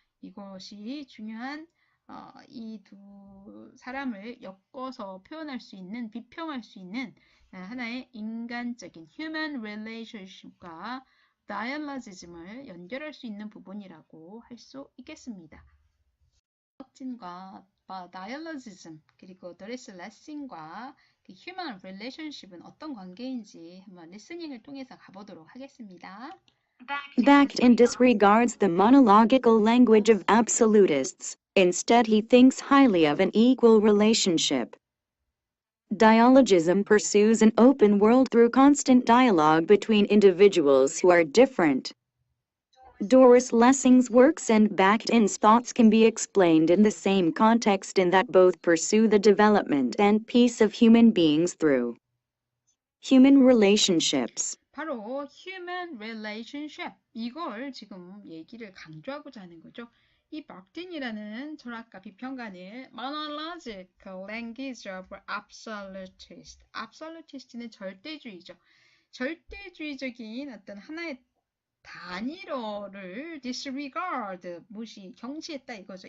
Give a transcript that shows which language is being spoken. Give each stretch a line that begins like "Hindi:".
Korean: 이것이 중요한 이 두 사람을 엮어서 표현할 수 있는, 비평할 수 있는 하나의 인간적인 human relationship 과 다이얼로지즘을 연결할 수 있는 부분이라고 할 수 있겠습니다. 혁진과 다이얼로지즘 그리고 도리스 레싱과 휴먼 릴레이션십은 어떤 관계인지 한번 리스닝을 통해서 가보도록 하겠습니다.
English: Bakhtin disregards the monological language of absolutists. Instead, he thinks highly of an equal relationship. Dialogism pursues an open world through constant dialogue between individuals who are different. Doris Lessing's works and Bakhtin's thoughts can be explained in the same context in that both pursue the development and peace of human beings through human relationships.
Korean: 바로 human relationship 이걸 지금 얘기를 강조하고자 하는 거죠. 이 바khtin이라는 철학가 비평가는 monological language of absolutist. absolutist는 절대주의죠. 절대주의적인 어떤 하나의 단일어를 disregard, 무시, 경시했다 이거죠.